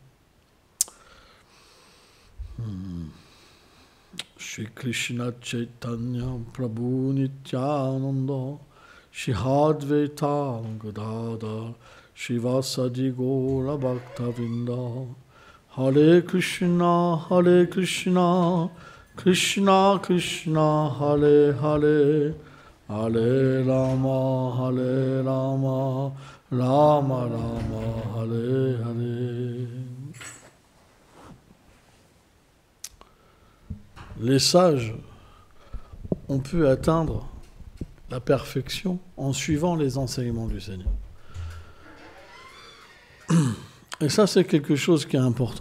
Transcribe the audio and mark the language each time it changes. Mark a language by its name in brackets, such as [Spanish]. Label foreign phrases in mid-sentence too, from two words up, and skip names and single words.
[Sanskrit] Shri Krishna Chaitanya Prabhu Nityananda Shri Advaita Gadadhar Shivasadi Gaura Bhakta Vrinda Hare Krishna Krishna Krishna Hare Hare Hare Rama Rama Rama Hare Hare. [French] Les sages ont pu atteindre la perfection en suivant les enseignements du Seigneur. Et ça, c'est quelque chose qui est important.